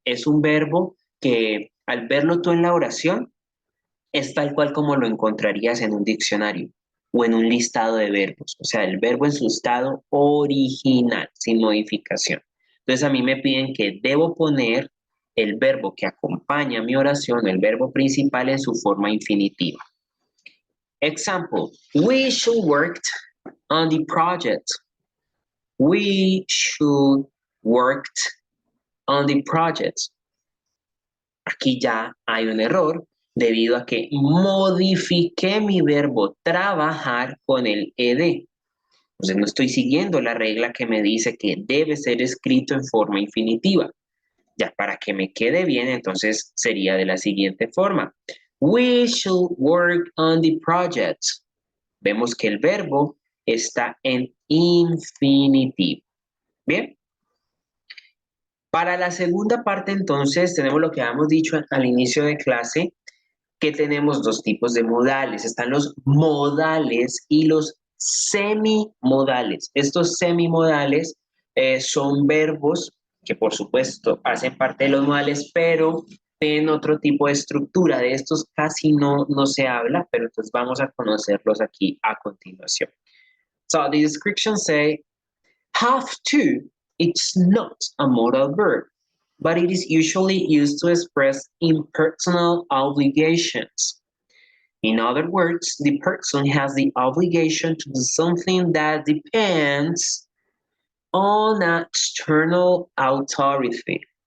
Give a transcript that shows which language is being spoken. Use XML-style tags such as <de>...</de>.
<es>Es un verbo que al verlo tú en la oración es tal cual como lo encontrarías en un diccionario o en un listado de verbos. O sea, el verbo en su estado original, sin modificación. Entonces a mí me piden que debo poner el verbo que acompaña mi oración, el verbo principal en su forma infinitiva.</es> <en>Example, we should work on the project. We should work on the project.</en> <es>Aquí ya hay un error debido a que modifiqué mi verbo trabajar con el ed. Entonces no estoy siguiendo la regla que me dice que debe ser escrito en forma infinitiva. Ya para que me quede bien, entonces sería de la siguiente forma.</es> <en>We should work on the project.</en> <es>Vemos que el verbo está en infinitivo. Bien. Para la segunda parte, entonces, tenemos lo que habíamos dicho al inicio de clase, que tenemos dos tipos de modales. Están los modales y los semimodales. Estos semimodales son verbos que, por supuesto, hacen parte de los modales, pero tienen otro tipo de estructura. De estos casi no se habla, pero entonces vamos a conocerlos aquí a continuación.</es> <en>So, the description say, have to, it's not a modal verb, but it is usually used to express impersonal obligations. In other words, the person has the obligation to do something that depends on an external authority.</en>